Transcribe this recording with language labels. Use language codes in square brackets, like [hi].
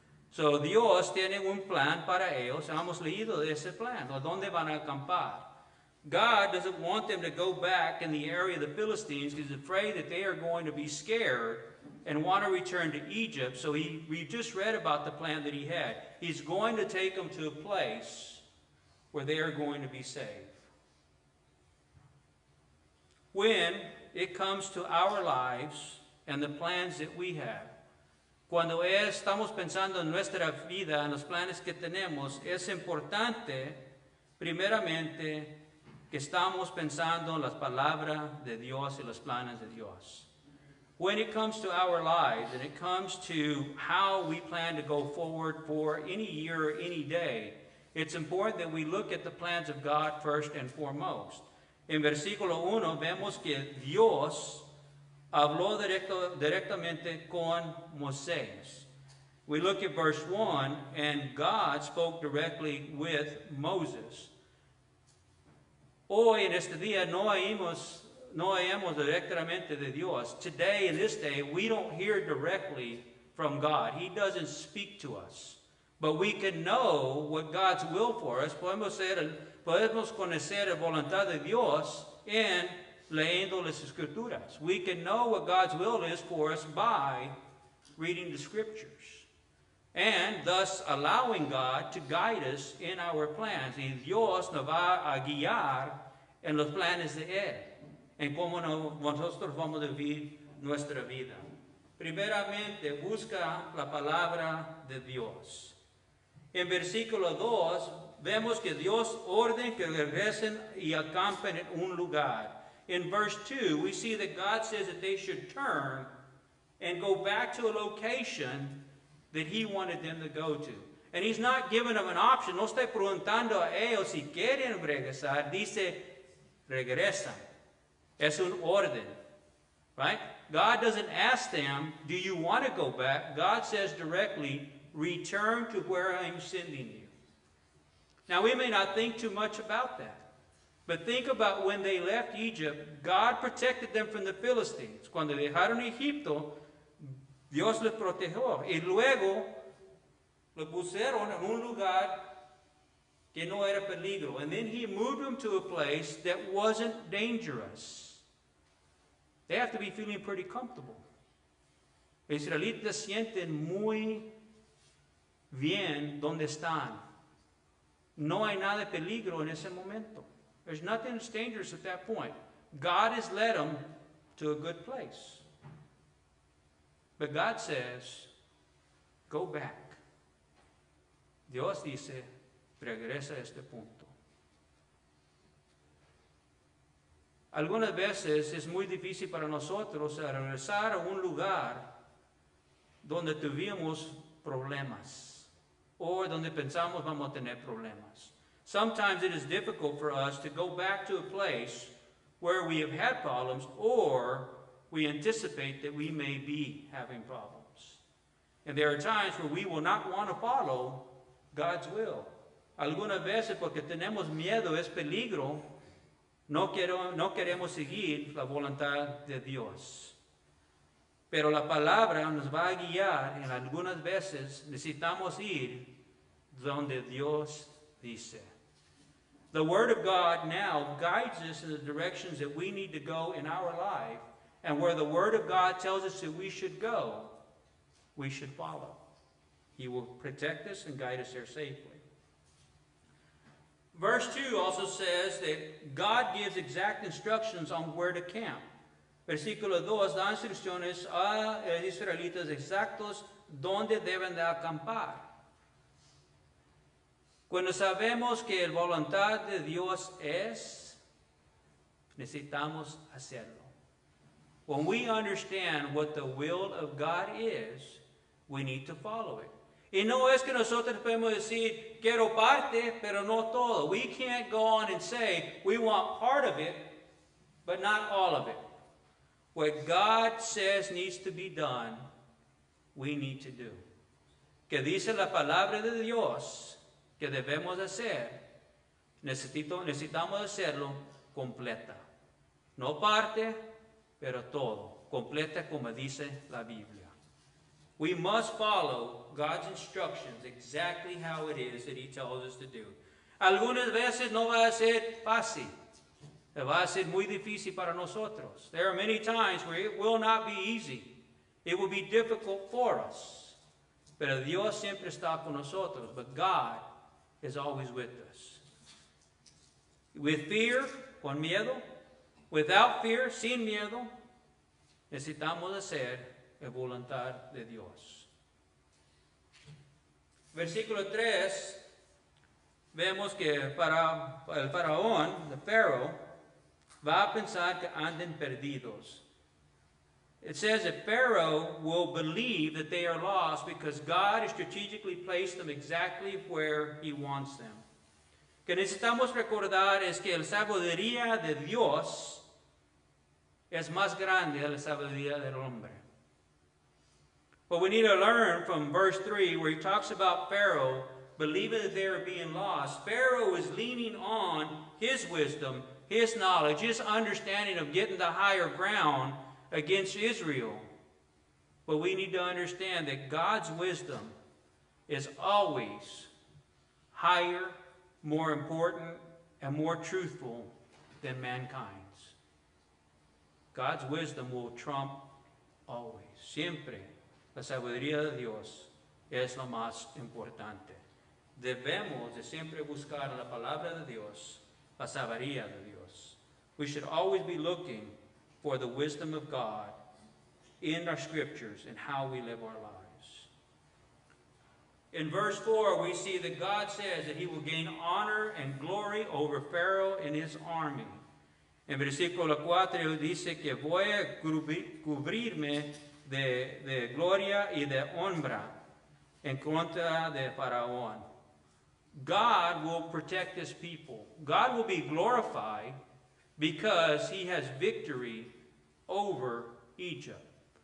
[es] So Dios tiene un plan para ellos. Hemos leído de ese plan, o dónde van a acampar. [en] God doesn't want them to go back in the area of the Philistines because he's afraid that they are going to be scared and want to return to Egypt. So we just read about the plan that he had. He's going to take them to a place where they are going to be safe. When it comes to our lives and the plans that we have, [es] cuando estamos pensando en nuestra vida, en los planes que tenemos, es importante, primeramente, que estamos pensando en las palabras de Dios y los planes de Dios. [en] When it comes to our lives and it comes to how we plan to go forward for any year or any day, it's important that we look at the plans of God first and foremost. [es] En versículo 1 vemos que Dios habló directamente con Moisés. [en] We look at verse 1, and God spoke directly with Moses. [es] Hoy, en este día, no oímos directamente de Dios. [en] Today, in this day, we don't hear directly from God. He doesn't speak to us. But we can know what God's will for us. [es] Podemos conocer la voluntad de Dios en leyendo las Escrituras. [en] We can know what God's will is for us by reading the Scriptures. And thus allowing God to guide us in our plans. [es] Y Dios nos va a guiar en los planes de Él. En cómo nosotros vamos a vivir nuestra vida. Primeramente, busca la palabra de Dios. En versículo 2 vemos que Dios orden que regresen y acampen en un lugar. [en] In verse 2, we see that God says that they should turn and go back to a location that He wanted them to go to. And He's not giving them an option. [es] No está preguntando a ellos si quieren regresar. Dice, regresan. Es un orden. [en] Right? God doesn't ask them, do you want to go back? God says directly, return to where I'm sending you. Now, we may not think too much about that. But think about when they left Egypt, God protected them from the Philistines. [es] Cuando dejaron Egipto, Dios les protegió. Y luego, lo pusieron en un lugar que no era peligro. [en] And then He moved them to a place that wasn't dangerous. They have to be feeling pretty comfortable. [es] Los israelitas sienten muy bien donde están. No hay nada de peligro en ese momento. [en] There's nothing that's dangerous at that point. God has led them to a good place. But God says, go back. [es] Dios dice, regresa a este punto. Algunas veces es muy difícil para nosotros regresar a un lugar donde tuvimos problemas o donde pensamos vamos a tener problemas. [en] Sometimes it is difficult for us to go back to a place where we have had problems or we anticipate that we may be having problems. And there are times where we will not want to follow God's will. [es] Algunas veces porque tenemos miedo, es peligro, no queremos seguir la voluntad de Dios. Pero la palabra nos va a guiar en algunas veces necesitamos ir donde Dios dice. [en] The Word of God now guides us in the directions that we need to go in our life, and where the Word of God tells us that we should go, we should follow. He will protect us and guide us there safely. Verse 2 also says that God gives exact instructions on where to camp. [es] Versículo 2 da instrucciones a los israelitas exactos donde deben de acampar. Cuando sabemos que la voluntad de Dios es, necesitamos hacerlo. [en] When we understand what the will of God is, we need to follow it. Y no es que nosotros podemos decir, quiero parte, pero no todo. We can't go on and say, we want part of it, but not all of it. What God says needs to be done, we need to do. [es] Que dice la palabra de Dios que debemos hacer, necesitamos hacerlo completa. No parte, pero todo. Completa como dice la Biblia. [en] We must follow God's instructions exactly how it is that He tells us to do. [es] Algunas veces no va a ser fácil. Va a ser muy difícil para nosotros. [en] There are many times where it will not be easy. It will be difficult for us. [es] Pero Dios siempre está con nosotros. [en] But God is always with us. With fear, [es] con miedo. [en] Without fear, [es] sin miedo, necesitamos hacer la voluntad de Dios. Versículo 3, vemos que para el faraón, the Pharaoh, va a pensar que anden perdidos. [en] It says that Pharaoh will believe that they are lost because God has strategically placed them exactly where He wants them. [es] Que necesitamos recordar es que la sabiduría de Dios es más grande que la sabiduría del hombre. [en] But we need to learn from verse 3 where he talks about Pharaoh believing that they are being lost. Pharaoh is leaning on his wisdom, his knowledge, his understanding of getting the higher ground against Israel. But we need to understand that God's wisdom is always higher, more important, and more truthful than mankind's. God's wisdom will trump always. [es] Siempre la sabiduría de Dios es lo más importante. Debemos de siempre buscar la palabra de Dios, la sabiduría de Dios. [en] We should always be looking for the wisdom of God in our scriptures and how we live our lives. In verse 4, we see that God says that he will gain honor and glory over Pharaoh and his army. [es] En versículo 4 dice que voy a cubrirme de gloria y de honra en contra de Faraón. [en] God will protect his people. God will be glorified because he has victory over Egypt.